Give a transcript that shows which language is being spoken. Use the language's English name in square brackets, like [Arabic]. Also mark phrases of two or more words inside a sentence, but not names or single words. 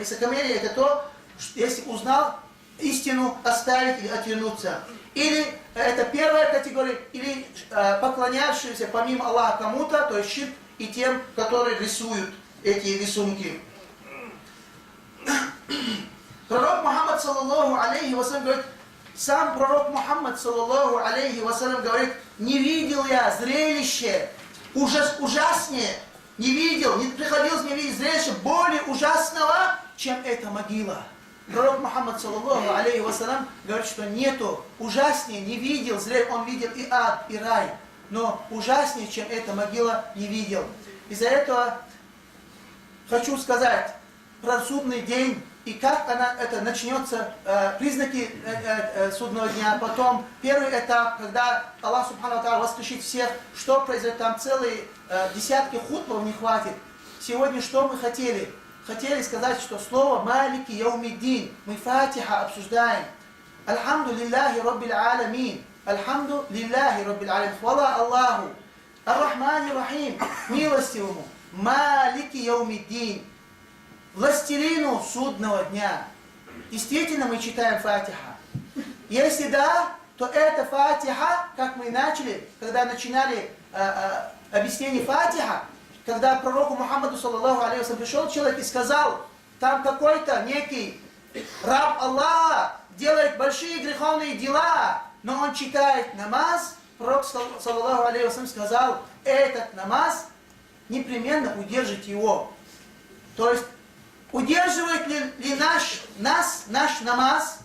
[Russian] Высокомерие это то, что, если узнал истину, оставить или отвернуться. Или это первая категория, или поклонявшиеся помимо Аллаха кому-то, то есть ширк, и тем, которые рисуют эти рисунки. Пророк Мухаммад, [Arabic] صلى الله عليه وسلم, [Russian] говорит, сам пророк Мухаммад, [Arabic] صلى الله عليه وسلم, [Russian] говорит, не видел я зрелище ужаснее, не видел, не приходилось мне видеть зрелище более ужасного, чем эта могила. Пророк Мухаммад, [Arabic] صلى الله عليه وسلم, [Russian] говорит, что нету ужаснее, не видел зрелище, он видел и ад, и рай, но ужаснее, чем эта могила, не видел. Из-за этого хочу сказать про судный день, и как это начнется, признаки судного дня. Потом первый этап, когда Аллах [Arabic] سبحانه وتعالى [Russian] воскрешит всех, что произойдет, там целые десятки хутбов не хватит. Сегодня что мы хотели? Хотели сказать, что слово [Arabic] «مالك يوم الدين» [Russian] мы фатиха обсуждаем. [Arabic] الحمد لله رب العالمين الحمد لله رب العالمين. [Russian] Хвала Аллаху. [Arabic] الرحمن الرحيم. [Russian] Милостивому. [Arabic] مالك يوم الدين. [Russian] Властелину судного дня. Действительно мы читаем фатиха. Если да, то это фатиха, как мы начали, когда начинали объяснение фатиха, когда пророку Мухаммаду, [Arabic] صلى الله عليه وسلم, [Russian] пришел человек и сказал, там какой-то некий раб Аллаха делает большие греховные дела, но он читает намаз, пророк, [Arabic] صلى الله عليه وسلم, [Russian] сказал, этот намаз непременно удержит его. То есть, удерживает ли наш намаз?